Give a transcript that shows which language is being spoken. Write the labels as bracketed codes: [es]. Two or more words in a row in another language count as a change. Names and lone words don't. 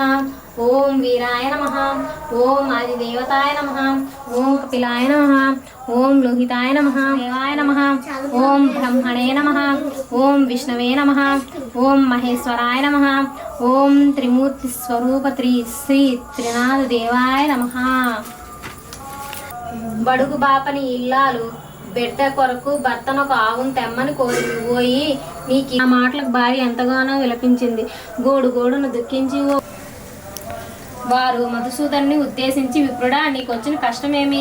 [sa] ओम वीराय नमः। ओम आदिदेवताय नमः। ओम कपिलाय नमः। ओम लोहिताय नमः। देवाय नमः। ओम ब्रह्मणे नमः। ओम विष्णवे नमः। ओम महेश्वराय नमः। ओम त्रिमूर्ति स्वरूप श्री त्रिनाथ देवाय नमः। [te] బడుగు బాపని ఇల్లాలు బిడ్డ కొరకు భర్తనొక ఆవును తెమ్మని కోరింది. పోయి నీకు ఆ మాటలకు భార్య ఎంతగానో విలపించింది. గోడు గోడును దుఃఖించి వారు మధుసూదన్ని ఉద్దేశించి, విప్రుడా, నీకు వచ్చిన కష్టమేమి?